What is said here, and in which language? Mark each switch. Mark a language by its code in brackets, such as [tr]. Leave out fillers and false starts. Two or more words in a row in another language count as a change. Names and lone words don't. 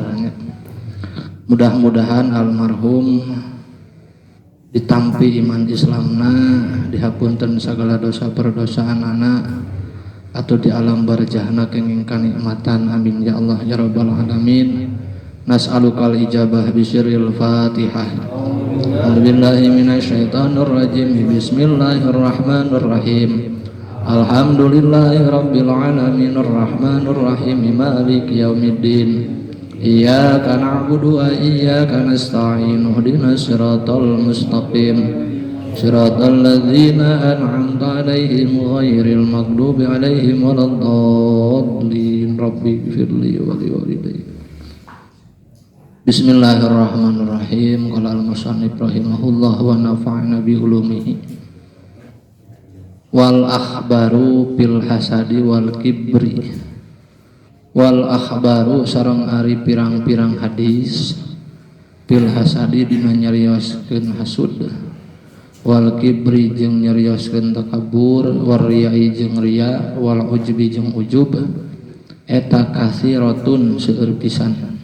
[su] Mudah-mudahan almarhum ditampi iman Islamna, dihapunten segala dosa perdosaan anak atau di alam barzahna kenging kanikmatan. [ar] آمين يا الله يا رب العالمين نسألك الإجابة بسر الفاتحة. أعوذ بالله من الشيطان الرجيم. بسم الله الرحمن الرحيم الحمد لله رب العالمين الرحمن الرحيم مالك يوم الدين. إياك نعبد وإياك نستعين اهدنا الصراط المستقيم صراط الذين أنعمت عليهم غير المغضوب عليهم ولا الضالين. رب اغفر لي ولوالدي بسم الله الرحمن الرحيم. قال المصنف رحمه الله ونفعنا بعلومه. والأخبار بالحسد والكبر. والأخبار [su] sareng ari pirang-pirang hadis [ar] بالحسد [su] dina nyarioskeun hasud, [ar] والكبر [su] jeung nyarioskeun takabur, [ar] والرياء [su] jeung riya, [ar] والعجب [su] jeung ujub, eta kasiratun seueur pisan.